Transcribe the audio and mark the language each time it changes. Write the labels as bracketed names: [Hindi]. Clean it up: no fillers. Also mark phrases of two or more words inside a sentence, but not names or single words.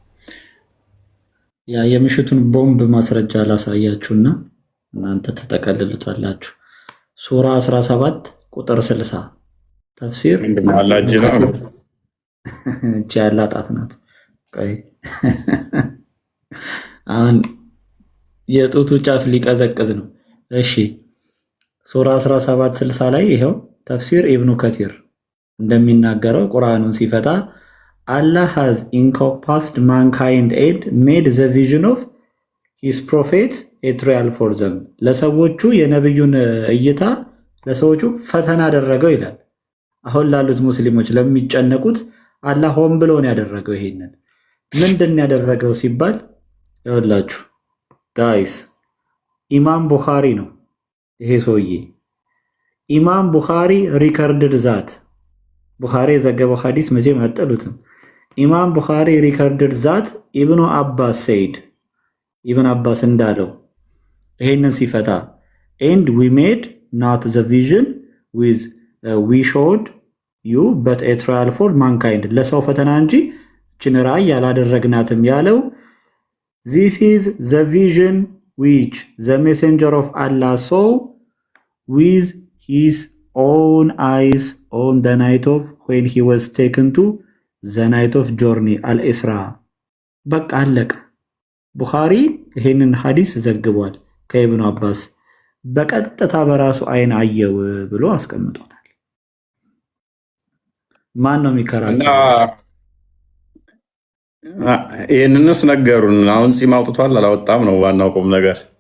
[Amharic] ያ የምሽቱን ቦምብ ማስረጃ ላሳያችሁና እናንተ ተጠቀልሉታላችሁ። ሱራ 17 ቁጥር 60 ተፍሲር እቺ ያላጣት ናት። ቆይ አሁን የጡቱ ጫፍ ሊቀዘቅዝ ነው። እሺ ሱራ 1760 ላይ ይሄው ተፍሲር ኢብኑ ከቲር እንደሚናገረው ቁርአኑን ሲፈታ [English] Allah has encompassed mankind and made the vision of his prophets a trial for them [Amharic] ለሰዎቹ የነብዩን እይታ ለሰዎቹ ፈተና አደረገው ይላል። አሁን ላሉት ሙስሊሞች ለሚጨነቁት አላህ ሆን ብሎ ነው ያደረገው። ይሄንን ምንድን ያደረገው ሲባል ይኸውላችሁ ጋይስ ኢማም ቡኻሪ ነው ይሄ ሰውዬ። ኢማም ቡኻሪ [English] recorded that [Amharic] ቡኻሪ የዘገበው ሐዲስ መቼም አጠሉትም። ኢማም ቡኻሪ [English] recorded that [Amharic] ኢብኑ አባስ ሰይድ ኢብን አባስ እንዳለው ይሄንን ሲፈታ [English] and we made not the vision with we showed you but a trial for mankind [Amharic] ለሰው ፈተና እንጂ እችን ራእይ ያላደረግናትም ያለው [English] this is the vision which the messenger of Allah saw with his own eyes on the night of when he was taken to the night of journey al-Isra [Amharic] በቃ አለቀ። ቡኻሪ ይሄንን ሐዲስ ዘግቧል ከኢብኑ አባስ በቀጥታ በራሱ አይን አየው ብሎ አስቀምጦታል። ማን ነው የሚከራከረው? ይሄንንስ ነገሩን አሁን ጺም አውጥቷል አላወጣም ነው ዋናው ቁም ነገር።